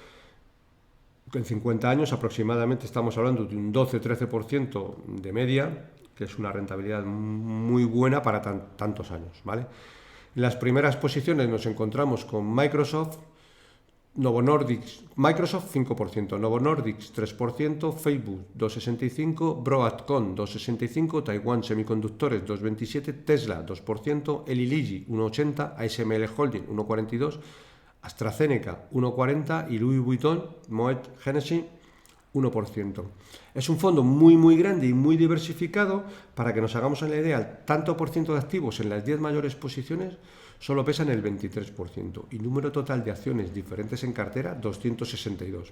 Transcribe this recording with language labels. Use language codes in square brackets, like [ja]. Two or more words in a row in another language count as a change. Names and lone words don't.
[es] En 50 años aproximadamente estamos hablando de un 12-13% de media, que es una rentabilidad muy buena para tantos años, ¿vale? En las primeras posiciones nos encontramos con Microsoft, Microsoft 5%, Novo Nordisk 3%, Facebook 2,65%, Broadcom 2,65%, Taiwan Semiconductores 2,27%, Tesla 2%, Eli Lilly 1,80%, ASML Holding 1,42%, AstraZeneca 1,40% y Louis Vuitton Moet Hennessy 1%. Es un fondo muy grande y muy diversificado. Para que nos hagamos la idea, el tanto por ciento de activos en las 10 mayores posiciones solo pesan el 23% y número total de acciones diferentes en cartera 262.